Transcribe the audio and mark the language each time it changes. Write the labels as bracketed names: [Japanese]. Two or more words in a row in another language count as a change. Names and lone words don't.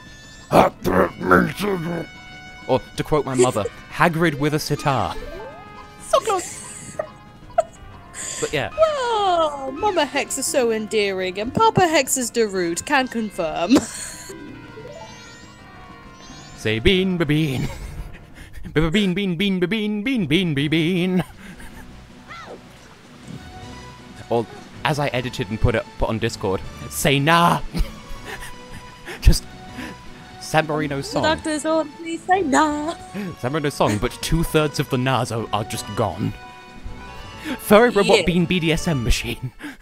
[English] Or, to quote my mother, Hagrid with a sitar. So close! But yeah. Oh, Mama Hex is so endearing, and Papa Hex is Darude, can confirm. Say bean, ba-bean. Ba-bean, bean, bean, ba-bean, bean, bean, bean. Or, as I edited and put on Discord, say nah! Just San Marino's song. The doctor's on, please say nah! San Marino's song, but 2/3 of the nahs are just gone. Furry robot bean BDSM machine.